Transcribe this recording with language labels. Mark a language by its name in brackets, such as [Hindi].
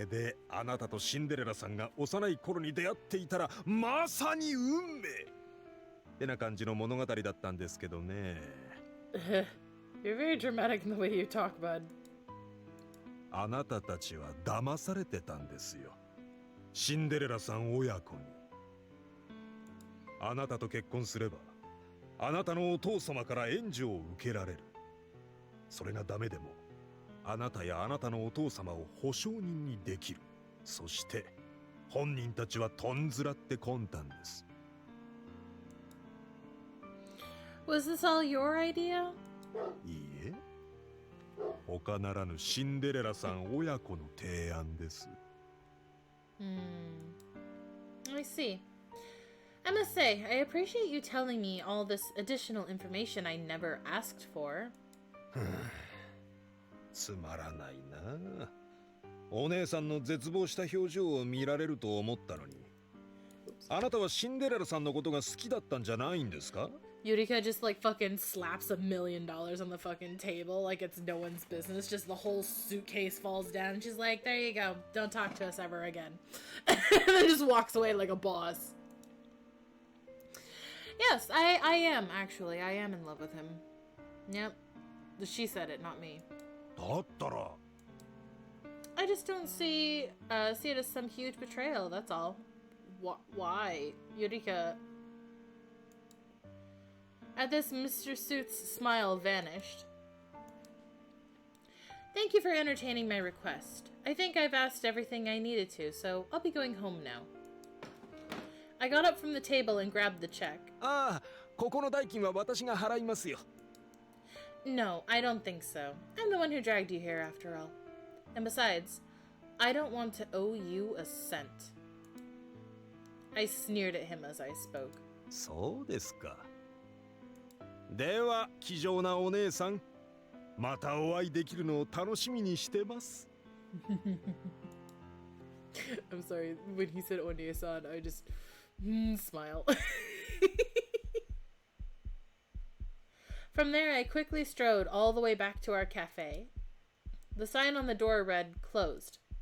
[Japanese] れであなたとシンデレラさんが幼い頃に出会っていたらまさに運命ってな感じの物語だったんですけどね。 [English] You're very dramatic in the way you talk, bud. [Japanese] あなたたちは騙されてたんですよ。シンデレラさん親子に。あなたと結婚すれば、あなたのお父様から援助を受けられる。それがダメでも、あなたやあなたのお父様を保証人にできる。そして、本人たちはとんずらって魂胆です。 [English] Was this all your idea? [Japanese] いいえ。他ならぬシンデレラさん親子の提案です。 [English] I see. I must say, I appreciate you telling me all this additional information I never asked for. つまらないな。お姉さんの絶望した表情を見られると思ったのに。あなたはシンデレラさんのことが好きだったんじゃないんですか? Yurika just like fucking slaps $1 million on the fucking table like it's no one's business. Just the whole suitcase falls down and she's like, there you go. Don't talk to us ever again. And then just walks away like a boss. Yes, I am, actually. I am in love with him. Yep. She said it, not me. I just don't see it as some huge betrayal, that's all. Why? Yurika... At this, Mr. Suit's smile vanished. Thank you for entertaining my request. I think I've asked everything I needed to, so I'll be going home now. I got up from the table and grabbed the check. No, I don't think so. I'm the one who dragged you here, after all. And besides, I don't want to owe you a cent. I sneered at him as I spoke. [Japanese] そうですか。では、気丈なお姉さん、またお会いできるのを楽しみにしてます。 [English] I'm sorry, when he said Onie-san, I just smile. From there, I quickly strode all the way back to our cafe. The sign on the door read, closed.